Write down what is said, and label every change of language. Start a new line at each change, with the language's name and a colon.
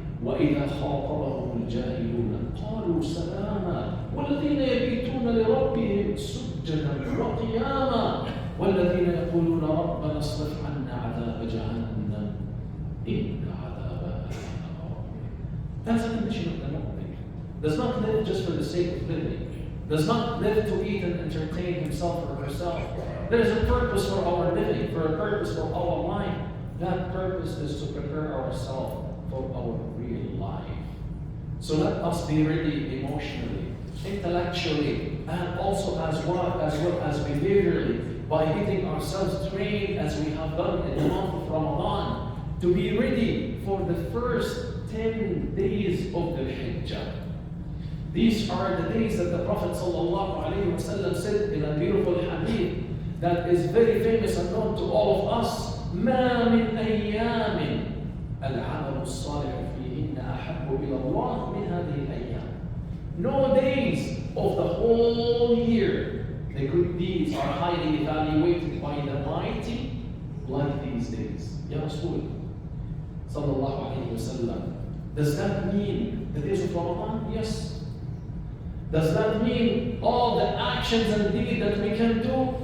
Arabic: وإذا خاطبهم الجاهلون قالوا سلاما والذين يبيتون لربهم سجدا وقياما والذين يقولون ربنا اصرف عنا عذاب جهنم إن عذابها كان غراما.
English: That's the condition of the mu'min. Does not live just for the sake of living. Does not live to eat and entertain himself or herself. There is a purpose for our living, for a purpose for our life. That purpose is to prepare ourselves for our real life. So let us be ready emotionally, intellectually, and also as well as behaviorally, by getting ourselves trained as we have done in the month of Ramadan, to be ready for the first 10 days of the Hijjah. These are the days that the Prophet ﷺ said in a beautiful hadith that is very famous and known to all of us.
Arabic: ما من أيام العمل الصالح فيهن أحب إلى الله من هذه الأيام.
English: No days of the whole year the good deeds are highly evaluated by the mighty like these days.
Arabic: Ya Rasul sallallahu alayhi wa sallam.
English: Does that mean the days of Ramadan? Yes. Does that mean all the actions and deeds that we can do?